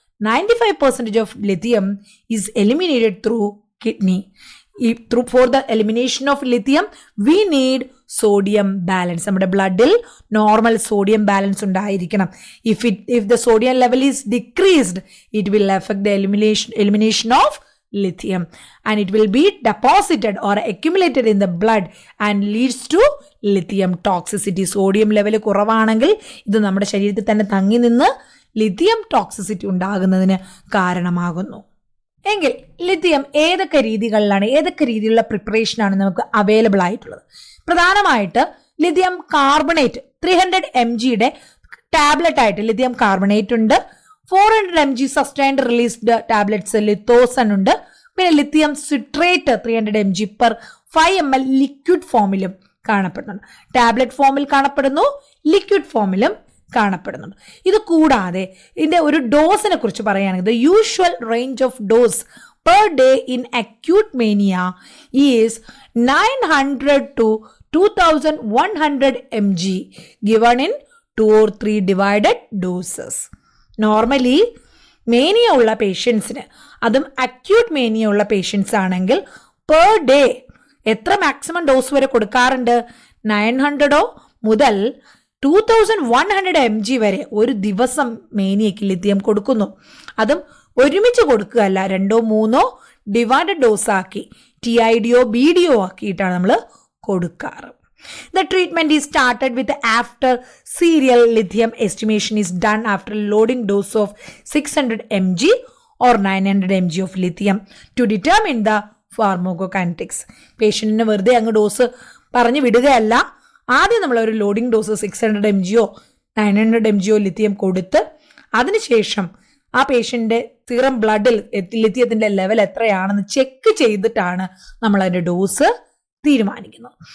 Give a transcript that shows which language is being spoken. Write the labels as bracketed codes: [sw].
[en] 95% of lithium is eliminated through kidney. For the elimination of lithium, we need sodium balance. [ml] നമ്മുടെ ബ്ലഡിൽ normal sodium balance ഉണ്ടായിരിക്കണം. [en] If the sodium level is decreased, it will affect the elimination of lithium and it will be deposited or accumulated in the blood and leads to lithium toxicity. [ml] Sodium level കുറവാണെങ്കിൽ ഇത് നമ്മുടെ ശരീരത്തിൽ തന്നെ തങ്ങി നിന്ന് lithium toxicity ഉണ്ടാകുന്നതിന് കാരണമാകുന്നു. എങ്കിൽ ലിഥിയം ഏതൊക്കെ രീതിയിലുള്ള പ്രിപ്പറേഷനാണ് നമുക്ക് അവൈലബിൾ ആയിട്ടുള്ളത്? പ്രധാനമായിട്ട് ലിഥിയം കാർബണേറ്റ് 300 mg ടാബ്ലറ്റ് ആയിട്ട് ലിഥിയം കാർബണേറ്റ് ഉണ്ട്. 400 mg സസ്റ്റൈൻഡ് റിലീസ്ഡ് ടാബ്ലറ്റ്സ് ലിത്തോസൺ ഉണ്ട്. പിന്നെ lithium citrate 300 mg per 5 ml liquid ഫോമിലും കാണപ്പെടുന്നുണ്ട്. ടാബ്ലറ്റ് ഫോമിൽ കാണപ്പെടുന്നു, ലിക്വിഡ് ഫോമിലും കാണപ്പെടുന്നുണ്ട്. ഇത് കൂടാതെ ഇതിന്റെ ഒരു ഡോസിനെ കുറിച്ച് പറയുകയാണെങ്കിൽ [en] the usual range of dose per day in acute mania is 900 to 2100 mg given in 2 or 3 divided doses. [ml] Normally mania ഉള്ള പേഷ്യൻസിന്, അതും അക്യൂട്ട് മേനിയ ഉള്ള പേഷ്യൻസ് ആണെങ്കിൽ പെർ ഡേ എത്ര മാക്സിമം ഡോസ് വരെ കൊടുക്കാറുണ്ട്? 900 മുതൽ 2100 mg വരെ ഒരു ദിവസം മേനിയയ്ക്ക് ലിഥിയം കൊടുക്കുന്നു. അതും ഒരുമിച്ച് കൊടുക്കുകയല്ല, 2-3 ഡിവൈഡഡ് ഡോസ് ആക്കി TID-യോ BD-യോ ആക്കിയിട്ടാണ് നമ്മൾ കൊടുക്കാറ്. [en] The treatment is started with after serial lithium estimation is done after loading dose of 600 mg or 900 mg of lithium to determine the pharmacokinetics. [ml] പേഷ്യന്റിന് വെറുതെ അങ്ങ് ഡോസ് പറഞ്ഞു വിടുകയല്ല, ആദ്യം നമ്മൾ ഒരു ലോഡിംഗ് ഡോസ് 600 mg-യോ 900 mg-യോ ലിഥിയം കൊടുത്ത് അതിനുശേഷം ആ പേഷ്യന്റെ സീറം ബ്ലഡിൽ ലിഥിയത്തിന്റെ ലെവൽ എത്രയാണെന്ന് ചെക്ക് ചെയ്തിട്ടാണ് നമ്മൾ അതിന്റെ ഡോസ് തീരുമാനിക്കുന്നത്.